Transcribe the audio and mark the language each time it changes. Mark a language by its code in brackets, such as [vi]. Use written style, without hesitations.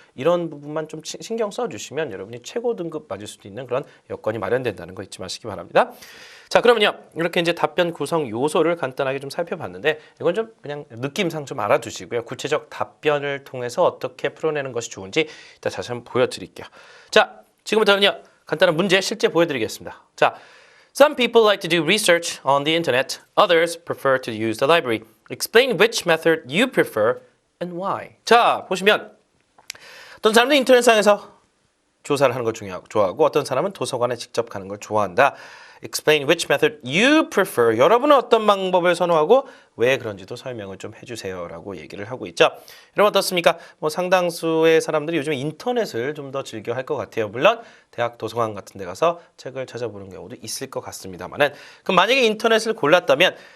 [ko] 이런 부분만 좀 신경 써주시면 여러분이 최고 등급 맞을 수도 있는 그런 여건이 마련된다는 거 잊지 마시기 바랍니다. 자, 그러면요. 이렇게 이제 답변 구성 요소를 간단하게 좀 살펴봤는데 이건 좀 그냥 느낌상 좀 알아두시고요. 구체적 답변을 통해서 어떻게 풀어내는 것이 좋은지 이따 다시 한번 보여드릴게요. 자, 지금부터는요. 간단한 문제 실제 보여드리겠습니다. [en] 자, some people like to do research on the internet. Others prefer to use the library. Explain which method you prefer and why. [ko] 자, 보시면 어떤 사람들은 인터넷상에서 조사를 하는 걸 좋아하고 어떤 사람은 도서관에 직접 가는 걸 좋아한다. [en] Explain which method you prefer. [ko] 여러분은 어떤 방법을 선호하고 왜 그런지도 설명을 좀 해주세요 라고 얘기를 하고 있죠. 여러분 어떻습니까? 뭐 상당수의 사람들이 요즘 인터넷을 좀 더 즐겨 할 것 같아요. 물론 대학 도서관 같은 데 가서 책을 찾아보는 경우도 있을 것 같습니다만은 그럼 만약에 인터넷을 골랐다면